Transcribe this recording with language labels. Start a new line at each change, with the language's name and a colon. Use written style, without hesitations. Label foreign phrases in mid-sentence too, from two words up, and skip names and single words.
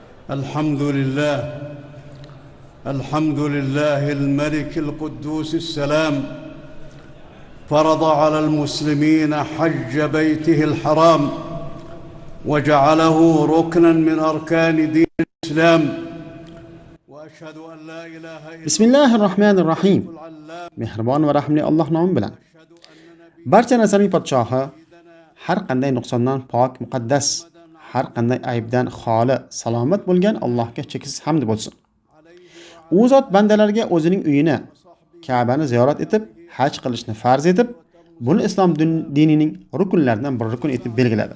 Arabic: الحمد لله الملك القدوس السلام فرض على المسلمين حج بيته الحرام وجعله ركنا من أركان دين الإسلام وأشهد أن لا إله إلا بسم الله الرحمن الرحيم.
Uzbek: Mehribon va rahimli Alloh nomi bilan. Barcha narsaning podshohi, har qanday nuqsondan pok, muqaddas, har qanday aybdan xoli, salomat bo'lgan Allohga cheksiz hamd bo'lsin. U zot bandalarga o'zining uyini, Ka'bani ziyorat etib, haj qilishni farz etib, buni islom dinining rukunlaridan bir rukun etib belgiladi.